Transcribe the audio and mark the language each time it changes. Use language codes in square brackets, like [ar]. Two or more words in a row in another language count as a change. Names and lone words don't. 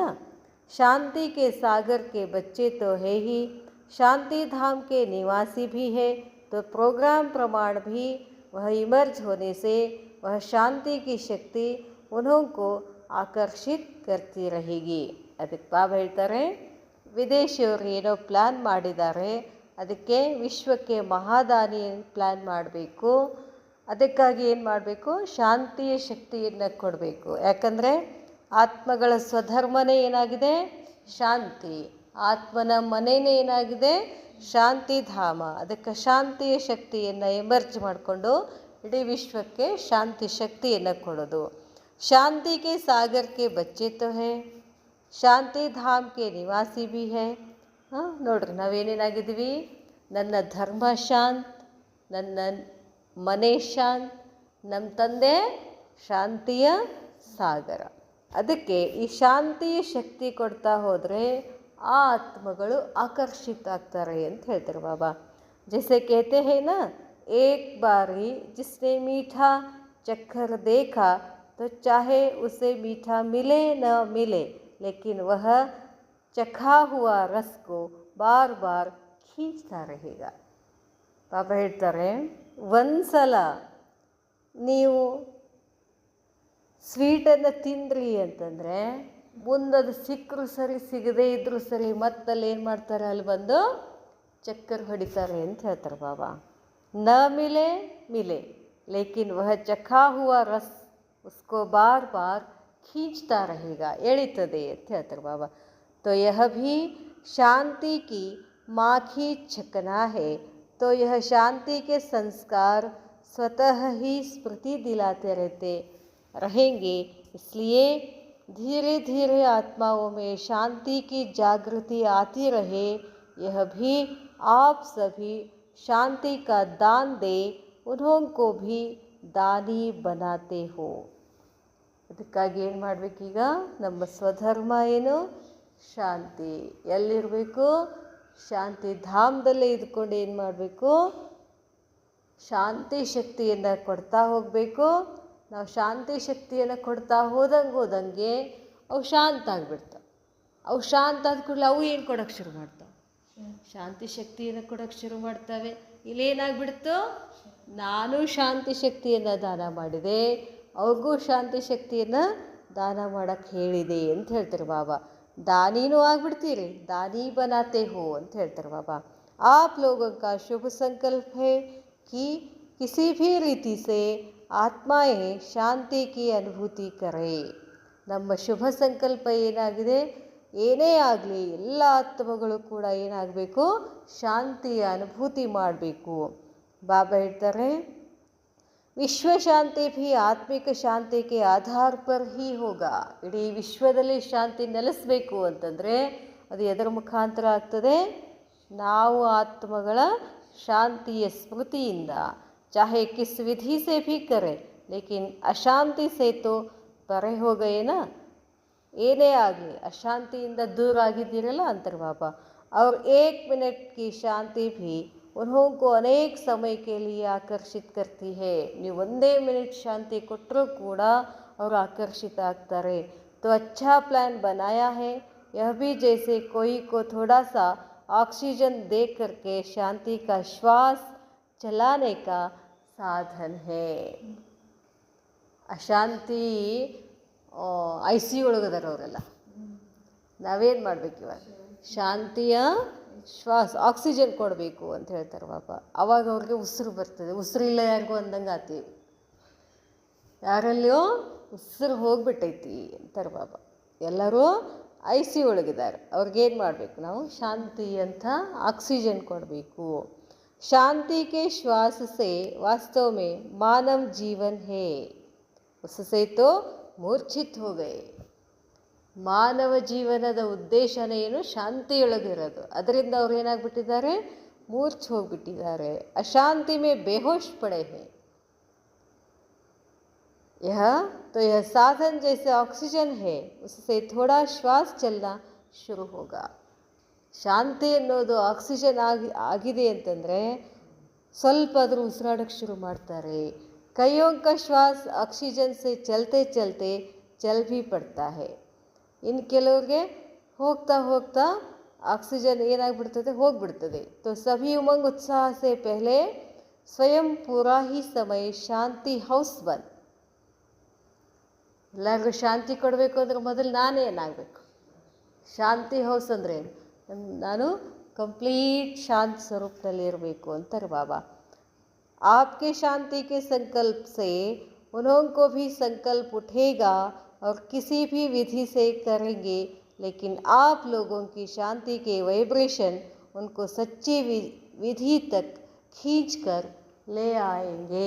[hi] शांति के सागर के बच्चे तो है ही, शांति धाम के निवासी भी है. तो प्रोग्राम प्रमाण भी वह इमर्ज होने से वह शांति की शक्ति उन्होंने ಆಕರ್ಷಿತ್ करती रहेगी. [kn] ಅದಕ್ಕೆ ಬಾಬಾ ಹೇಳ್ತಾರೆ, ವಿದೇಶಿಯವರು ಏನೋ ಪ್ಲ್ಯಾನ್ ಮಾಡಿದ್ದಾರೆ, ಅದಕ್ಕೆ ವಿಶ್ವಕ್ಕೆ ಮಹಾದಾನಿ ಪ್ಲ್ಯಾನ್ ಮಾಡಬೇಕು. ಅದಕ್ಕಾಗಿ ಏನು ಮಾಡಬೇಕು? ಶಾಂತಿಯ ಶಕ್ತಿಯನ್ನು ಕೊಡಬೇಕು. ಯಾಕಂದರೆ ಆತ್ಮಗಳ ಸ್ವಧರ್ಮನೇ ಏನಾಗಿದೆ? ಶಾಂತಿ. ಆತ್ಮನ ಮನೆಯೇ ಏನಾಗಿದೆ? ಶಾಂತಿಧಾಮ. ಅದಕ್ಕೆ ಶಾಂತಿಯ ಶಕ್ತಿಯನ್ನು ಎಮರ್ಜ್ ಮಾಡಿಕೊಂಡು ಇಡೀ ವಿಶ್ವಕ್ಕೆ ಶಾಂತಿ ಶಕ್ತಿಯನ್ನು ಕೊಡೋದು. [hi] शांति के सागर के बच्चे तो है, शांति धाम के निवासी भी है. [kn] ನೋಡ್ರಿ, ನಾವೇನೇನಾಗಿದ್ದೀವಿ? ನನ್ನ ಧರ್ಮ ಶಾಂತ್, ನನ್ನ ಮನೆ ಶಾಂತ್, ನಮ್ಮ ತಂದೆ ಶಾಂತಿಯ ಸಾಗರ. ಅದಕ್ಕೆ ಈ ಶಾಂತಿಯ ಶಕ್ತಿ ಕೊಡ್ತಾ ಹೋದರೆ ಆ ಆತ್ಮಗಳು ಆಕರ್ಷಿತ ಆಗ್ತಾರೆ ಅಂತ ಹೇಳ್ತಾರೆ ಬಾಬಾ. [hi] जैसे कहते हैं ना, एक बारी जिसने मीठा चक्कर देखा तो चाहे उसे मीठा मिले न मिले, लेकिन वह चखा हुआ रस को बार बार खींचता रहेगा. [kn] ಪಾಪ ಹೇಳ್ತಾರೆ, ಒಂದು ಸಲ ನೀವು ಸ್ವೀಟನ್ನು ತಿಂದ್ರಿ ಅಂತಂದರೆ ಮುಂದದು ಸಿಕ್ಕರೂ ಸರಿ ಸಿಗದೇ ಇದ್ದರೂ ಸರಿ ಮತ್ತಲ್ಲಿ ಏನು ಮಾಡ್ತಾರೆ, ಅಲ್ಲಿ ಬಂದು ಚಕ್ಕರ್ ಹೊಡಿತಾರೆ ಅಂತ ಹೇಳ್ತಾರೆ ಬಾಬಾ. [hi] न मिले मिले लेकिन वह चखा हुआ रस उसको बार बार खींचता रहेगा, [kn] ಎಳಿತದೆ ಅಂತ ಹೇಳ್ತಾರೆ ಬಾಬಾ. [hi] तो यह भी शांति की माखी छकना है. तो यह शांति के संस्कार स्वतः ही स्मृति दिलाते रहते रहेंगे. इसलिए धीरे धीरे आत्माओं में शांति की जागृति आती रहे. यह भी आप सभी शांति का दान दे, उन्होंने भी दानी बनाते हो. [kn] ಅದಕ್ಕಾಗಿ ಏನು ಮಾಡಬೇಕೀಗ, ನಮ್ಮ ಸ್ವಧರ್ಮ ಏನು, ಶಾಂತಿ. ಎಲ್ಲಿರಬೇಕು, ಶಾಂತಿ ಧಾಮದಲ್ಲೇ ಇದ್ಕೊಂಡು ಏನು ಮಾಡಬೇಕು, ಶಾಂತಿ ಶಕ್ತಿಯನ್ನು ಕೊಡ್ತಾ ಹೋಗಬೇಕು. ನಾವು ಶಾಂತಿ ಶಕ್ತಿಯನ್ನು ಕೊಡ್ತಾ ಹೋದಂಗೆ ಅವು ಶಾಂತ ಆಗಿಬಿಡ್ತಾವೆ. ಅವು ಶಾಂತ ಆದ ಕೂಡಲೇ ಅವು ಏನು ಕೊಡೋಕ್ಕೆ ಶುರು ಮಾಡ್ತಾವೆ, ಶಾಂತಿ ಶಕ್ತಿಯನ್ನು ಕೊಡೋಕ್ಕೆ ಶುರು ಮಾಡ್ತವೆ. ಇಲ್ಲೇನಾಗ್ಬಿಡ್ತು, ನಾನು ಶಾಂತಿ ಶಕ್ತಿಯನ್ನು ದಾನ ಮಾಡಿದೆ, ಅವ್ರಿಗೂ ಶಾಂತಿ ಶಕ್ತಿಯನ್ನು ದಾನ ಮಾಡೋಕ್ಕೆ ಹೇಳಿದೆ ಅಂತ ಹೇಳ್ತಾರೆ ಬಾಬಾ. ದಾನಿನೂ ಆಗ್ಬಿಡ್ತೀರಿ, [hi] दानी बनाते हो [kn] ಅಂತ ಹೇಳ್ತಾರೆ ಬಾಬಾ. [hi] आप लोगों का शुभ संकल्प है कि किसी भी रीति से आत्माएँ शांति की अनुभूति करे. [kn] ನಮ್ಮ ಶುಭ ಸಂಕಲ್ಪ ಏನಾಗಿದೆ, ಏನೇ ಆಗಲಿ ಎಲ್ಲ ಆತ್ಮಗಳು ಕೂಡ ಏನಾಗಬೇಕು, ಶಾಂತಿಯ ಅನುಭೂತಿ ಮಾಡಬೇಕು. ಬಾಬಾ ಹೇಳ್ತಾರೆ, [hi] विश्व शांति भी आत्मिक ಶಾಂತಿಗೆ आधार पर ही होगा. [kn] ಇಡೀ ವಿಶ್ವದಲ್ಲಿ ಶಾಂತಿ ನೆಲೆಸಬೇಕು ಅಂತಂದರೆ ಅದು ಎದರ ಮುಖಾಂತರ ಆಗ್ತದೆ, ನಾವು ಆತ್ಮಗಳ ಶಾಂತಿಯ ಸ್ಮೃತಿಯಿಂದ. [hi] चाहे किस विधि से भी करे, लेकिन अशांति से तो परे हो गए ना. [kn] ಏನೇ ಆಗಲಿ ಅಶಾಂತಿಯಿಂದ ದೂರ ಆಗಿದ್ದೀರಲ್ಲ ಅಂತಾರೆ ಬಾಬಾ. [hi] और 1 मिनट की शांति भी उन्होंने को अनेक समय के लिए आकर्षित करती है. [kn] ನೀವು ಒಂದೇ ಮಿನಿಟ್ ಶಾಂತಿ ಕೊಟ್ಟರೂ ಕೂಡ ಅವರು ಆಕರ್ಷಿತ ಆಗ್ತಾರೆ. [hi] तो अच्छा प्लान बनाया है. यह भी जैसे कोई को थोड़ा सा ऑक्सीजन दे करके शांति का श्वास चलाने का साधन है. [kn] ಅಶಾಂತಿ ICU ಒಳಗದಾರ ಅವರೆಲ್ಲ. ನಾವೇನು ಮಾಡಬೇಕು, ಇವಾಗ ಶಾಂತಿಯ ಶ್ವಾಸ ಆಕ್ಸಿಜನ್ ಕೊಡಬೇಕು ಅಂತ ಹೇಳ್ತಾರೆ ಬಾಬಾ. ಆವಾಗ ಅವ್ರಿಗೆ ಉಸಿರು ಬರ್ತದೆ. ಉಸಿರಿಲ್ಲ ಯಾರಿಗೂ ಅಂದಂಗೆ ಆತೀವಿ, ಯಾರಲ್ಲಿಯೋ ಉಸಿರು ಹೋಗ್ಬಿಟ್ಟೈತಿ ಅಂತಾರೆ ಬಾಬಾ. ಎಲ್ಲರೂ ICU ಒಳಗಿದ್ದಾರೆ, ಅವ್ರಿಗೇನು ಮಾಡಬೇಕು, ನಾವು ಶಾಂತಿ ಅಂತ ಆಕ್ಸಿಜನ್ ಕೊಡಬೇಕು. शांति के श्वास से वास्तव में मानव जीवन है, उससे तो मूर्छित हो गए. ಮಾನವ ಜೀವನದ ಉದ್ದೇಶನೇ ಏನು, ಶಾಂತಿಯೊಳಗಿರೋದು. ಅದರಿಂದ ಅವ್ರು ಏನಾಗ್ಬಿಟ್ಟಿದ್ದಾರೆ, ಮೂರ್ಛೆ ಹೋಗ್ಬಿಟ್ಟಿದ್ದಾರೆ. [hi] अशांति में बेहोश पड़े हैं. यह साधन जैसे ऑक्सीजन है, उससे थोड़ा श्वास चलना शुरू होगा. [kn] ಶಾಂತಿ ಅನ್ನೋದು ಆಕ್ಸಿಜನ್ ಆಗಿದೆ ಅಂತಂದರೆ ಸ್ವಲ್ಪ ಆದರೂ ಉಸಿರಾಡೋಕ್ಕೆ ಶುರು ಮಾಡ್ತಾರೆ. [hi] कइयों का श्वास ऑक्सीजन से चलते चलते चल भी पड़ता है. [kn] ಇನ್ನು ಕೆಲವ್ರಿಗೆ ಹೋಗ್ತಾ ಹೋಗ್ತಾ ಆಕ್ಸಿಜನ್ ಏನಾಗ್ಬಿಡ್ತದೆ, ಹೋಗ್ಬಿಡ್ತದೆ. [hi] तो सभी उमंग उत्साह से पहले स्वयं पूरा ही समय शांति हाउस बन. [kn] ಎಲ್ಲರಿಗೂ ಶಾಂತಿ ಕೊಡಬೇಕು ಅಂದ್ರೆ ಮೊದಲು ನಾನೇ ಏನಾಗಬೇಕು, ಶಾಂತಿ ಹೌಸ್ ಅಂದರೆ ನಾನು ಕಂಪ್ಲೀಟ್ ಶಾಂತ ಸ್ವರೂಪದಲ್ಲಿ ಇರಬೇಕು ಅಂತಾರೆ ಬಾಬಾ. [hi] आपके शांति के संकल्प से उन्होंने को भी संकल्प उठेगा और किसी भी विधि से करेंगे, लेकिन आप लोगों की शांति के वाइब्रेशन उनको सच्ची विधि तक खींच कर ले आएंगे.